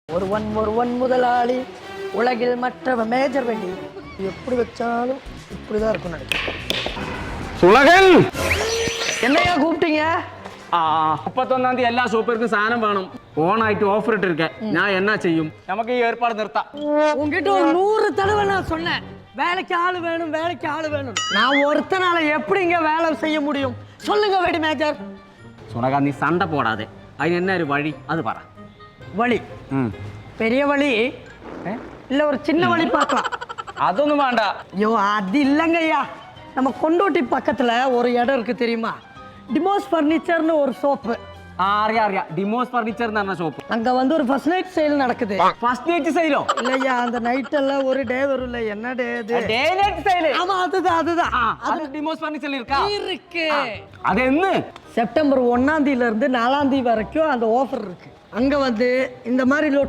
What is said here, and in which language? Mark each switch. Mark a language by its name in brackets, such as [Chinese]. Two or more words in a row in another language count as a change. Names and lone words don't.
[Tamil] ஒருவன் முதலாளி உலகில் மற்றவன் மேஜர் வெண்டி எப்படி வச்சாலும் இப்படிதான் இருக்கும் நினைக்கிறேன். [Malayalam] സുളകൻ [Tamil] என்னையா கூப்பிட்டீங்க? [Malayalam] 31 എല്ലാ ഷോപ്പർക്കും സാധനം വേണം. ഓണായിട്ട് ഓഫർ ഇട്ടിരിക്കேன். ഞാൻ എന്നാ ചെയ്യും? നമുക്ക് ഈ ഏർപ്പാട് നിർത്താം. [Tamil] உங்ககிட்ட ஒரு 100 தடவை நான் சொன்னேன் வேலைக்கு ஆளு வேணும், வேலைக்கு ஆளு வேணும். நான் ஒருத்தனால எப்படிங்க வேலை செய்ய முடியும் சொல்லுங்க வெடி மேஜர். [Malayalam] സുളക നീ [Tamil] சண்ட போடாதே. [Malayalam] അതിന് എന്നാ ഒരു വഴി അത് പറ. [Tamil] வழி பெரிய வழி இல்ல ஒரு சின்ன வழி பார்க்கலாம். [Malayalam] അതൊന്നും വേണ്ട. [Tamil] ஐயோ அது இல்லைங்க ஐயா, நம்ம கொண்டோட்டி பக்கத்துல ஒரு இடம் இருக்கு தெரியுமா? டிமோஸ் ஃபர்னிச்சர்னு ஒரு ஷாப்பு. [Malayalam] അറിയാം ഡിമോസ് ഫർണിച്ചർ എന്ന് പറഞ്ഞ ഷോപ്പ്. [Tamil] அங்க வந்து ஒரு [English] first night sale [Tamil] நடக்குது. [English] first night [Malayalam] സെയിലോ? [Tamil] இல்லையா அந்த நைட் எல்லாம் ஒரு டே வரும்ல, என்ன டே அது? [English] day night sale. [Tamil] ஆமா அதுதான் அது டிமோஸ் ஃபர்னிச்சர்ல இருக்கா? இருக்கு. அது என்ன? செப்டம்பர் 1ஆம் தேதியில இருந்து 4ஆம் தேதி வரைக்கும் அந்த ஆஃபர் இருக்கு. அங்க வந்து இந்த மாதிரி